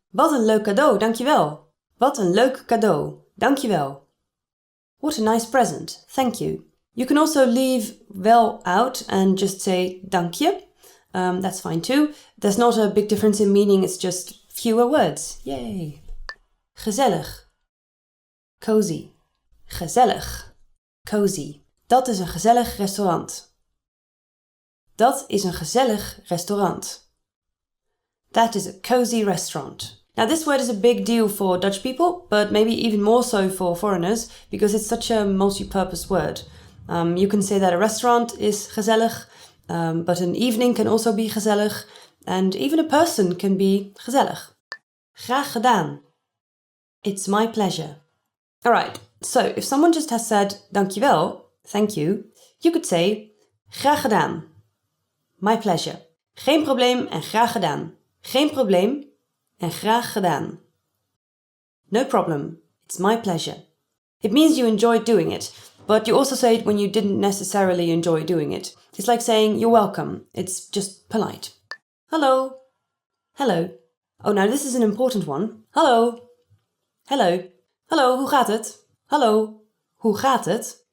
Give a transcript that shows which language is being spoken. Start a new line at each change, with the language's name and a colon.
Dutch: Wat een leuk cadeau, dankjewel. Wat een leuk cadeau, dankjewel.
English: What a nice present, thank you. You can also leave wel out and just say dankje. That's fine too. There's not a big difference in meaning, it's just fewer words. Yay. Gezellig. Cozy. Gezellig. Cozy.
Dutch: Dat is een gezellig restaurant. Dat is een gezellig restaurant.
English: That is a cozy restaurant. Now this word is a big deal for Dutch people, but maybe even more so for foreigners because it's such a multi-purpose word. You can say that a restaurant is gezellig, but an evening can also be gezellig, and even a person can be gezellig.
Dutch: Graag gedaan.
English: It's my pleasure. Alright, so if someone just has said dankjewel, thank you, you could say graag gedaan. My pleasure.
Dutch: Geen probleem en graag gedaan. Geen probleem en graag gedaan.
English: No problem. It's my pleasure. It means you enjoyed doing it, but you also say it when you didn't necessarily enjoy doing it. It's like saying you're welcome. It's just polite. Hello. Hello. Oh, now this is an important one. Hello. Hello. Hello,
Dutch: hoe gaat het?
English: Hello.
Dutch: Hoe gaat het?